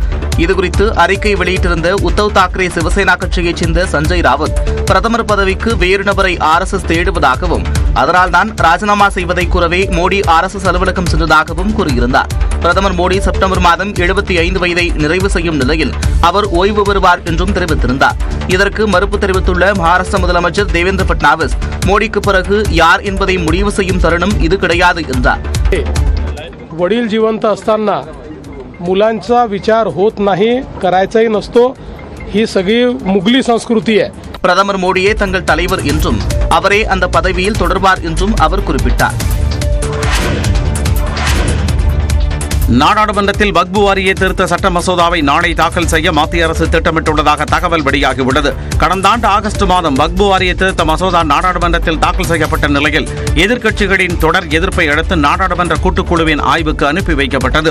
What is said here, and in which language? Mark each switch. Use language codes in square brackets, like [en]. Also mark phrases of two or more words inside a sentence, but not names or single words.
[ta] இதுகுறித்து அறிக்கை வெளியிட்டிருந்த உத்தவ் தாக்கரே சிவசேனா கட்சியைச் சேர்ந்த சஞ்சய் ராவத் பிரதமர் பதவிக்கு வேறு நபரை RSS தேடுவதாகவும் அதனால்தான் ராஜினாமா செய்வதை கூறவே மோடி RSS அலுவலகம் சென்றதாகவும் கூறியிருந்தார். பிரதமர் மோடி செப்டம்பர் மாதம் 75 வயதை நிறைவு செய்யும் நிலையில் அவர் ஓய்வு பெறுவார் என்றும் தெரிவித்திருந்தார். இதற்கு மறுப்பு தெரிவித்துள்ள மகாராஷ்டிர முதலமைச்சர் தேவேந்திர பட்னாவிஸ் மோடிக்கு பிறகு யார் என்பதை முடிவு செய்யும் தருணம் இது கிடையாது என்றார். [mr] वडील जिवंत असताना मुलांचा विचार होत नाही, करायचाही नसतो. ही सगळी मुघली संस्कृती आहे. [ta] பிரதமர் மோடியே தங்கள் தலைவர் என்றும் அவரே அந்த பதவியில் தொடர்வார் என்றும் அவர் குறிப்பிட்டார். நாடாளுமன்றத்தில் வக்பு வாரிய திருத்த சட்ட மசோதாவை நாளை தாக்கல் செய்ய மத்திய அரசு திட்டமிட்டுள்ளதாக தகவல் வெளியாகியுள்ளது. கடந்த ஆண்டு ஆகஸ்ட் மாதம் வக்பு வாரிய திருத்த மசோதா நாடாளுமன்றத்தில் தாக்கல் செய்யப்பட்ட நிலையில் எதிர்க்கட்சிகளின் தொடர் எதிர்ப்பை அடுத்து நாடாளுமன்ற கூட்டுக்குழுவின் ஆய்வுக்கு அனுப்பி வைக்கப்பட்டது.